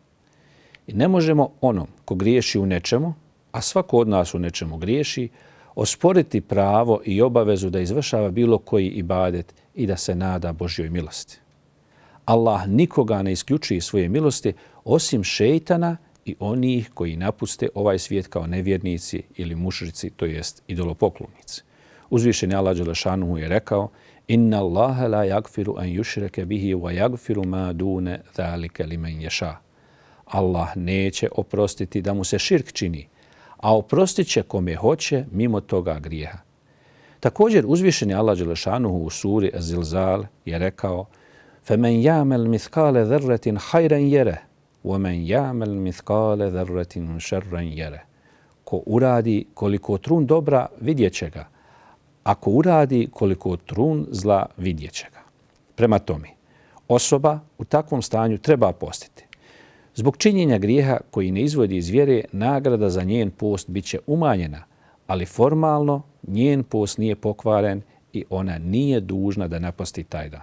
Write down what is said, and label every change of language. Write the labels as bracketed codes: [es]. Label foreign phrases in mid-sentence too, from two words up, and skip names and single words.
[bs] I ne možemo onom ko griješi u nečemu, a svako od nas u nečemu griješi, osporiti pravo i obavezu da izvršava bilo koji ibadet i da se nada Božjoj milosti. Allah nikoga ne isključuje svoje milosti osim šejtana i onih koji napuste ovaj svijet kao nevjernici ili mušrici, to jest idolopoklonici. Uzvišeni Allah dželešanuhu je rekao: [ar] إن الله لا يغفر أن يشرك به ويغفر ما دون ذلك لمن يشاء. [bs] Allah neće oprostiti da mu se širk čini, a oprostit će kome hoće mimo toga grijeha. Također uzvišeni Allah dželešanuhu u suri Az-Zilzal je rekao: [ar] فَمَنْ يَعْمَلْ مِثْقَالَ ذَرَّةٍ خَيْرًا يَرَهُ وَمَنْ يَعْمَلْ مِثْقَالَ ذَرَّةٍ شَرًّا يَرَهُ. [bs] Ko uradi koliko trun dobra, vidjet će ga. Ako uradi koliko trun zla, vidjet će ga. Prema tome, osoba u takvom stanju treba postiti. Zbog činjenja grijeha koji ne izvodi iz vjere, nagrada za njen post bit će umanjena, ali formalno njen post nije pokvaren i ona nije dužna da naposti taj dan.